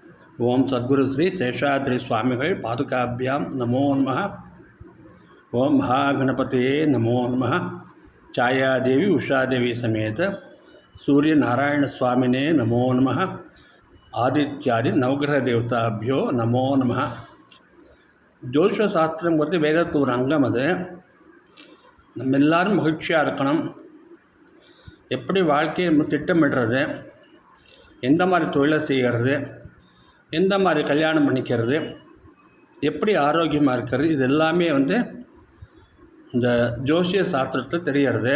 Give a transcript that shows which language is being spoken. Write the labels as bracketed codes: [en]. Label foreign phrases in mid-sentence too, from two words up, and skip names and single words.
[sa] ओम् सद्गुरु श्री शेषाद्रि स्वामिगल् पादुकाभ्यां नमो नमः. ओम् महागणपतये नमो नमः. छायादेवि उषादेवि समेत सूर्य नारायण स्वामिने नमो नमः. आदित्यादि नवग्रह देवताभ्यो नमो नमः. [ta] ஜோதிஷ சாஸ்திரங்கிறது வேதத்து ஒரு அங்கம். அது நம்ம எல்லோரும் மகிழ்ச்சியாக இருக்கணும். எப்படி வாழ்க்கையை நம்ம திட்டமிடுறது, எந்த மாதிரி தொழிலை செய்கிறது, எந்த மாதிரி கல்யாணம் பண்ணிக்கிறது, எப்படி ஆரோக்கியமாக இருக்கிறது, இது எல்லாமே இந்த ஜோசிய சாஸ்திரத்தில் தெரியறது.